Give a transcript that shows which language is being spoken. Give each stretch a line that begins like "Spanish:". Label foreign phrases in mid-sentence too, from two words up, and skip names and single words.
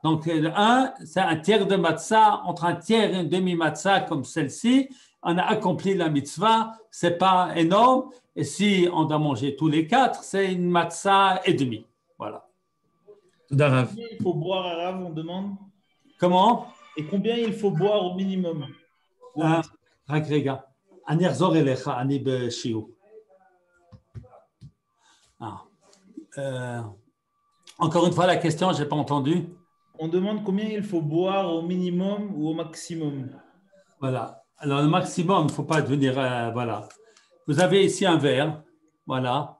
French: Donc, le 1, c'est un tiers de matzah, entre un tiers et une demi-matzah comme celle-ci. On a accompli la mitzvah, ce n'est pas énorme. Et si on doit manger tous les 4, c'est une matzah et demi. Voilà. Combien il faut boire à Rav, on demande? Comment? Et combien il faut boire au minimum?
Hebrew: רק רגע, אני אחזור אליך, אני בשיעור.
French: Encore une fois la question, je n'ai pas entendu. On demande combien il faut boire au minimum ou au maximum. Voilà. Alors le maximum, il ne faut pas devenir... voilà. Vous avez ici un verre. Voilà.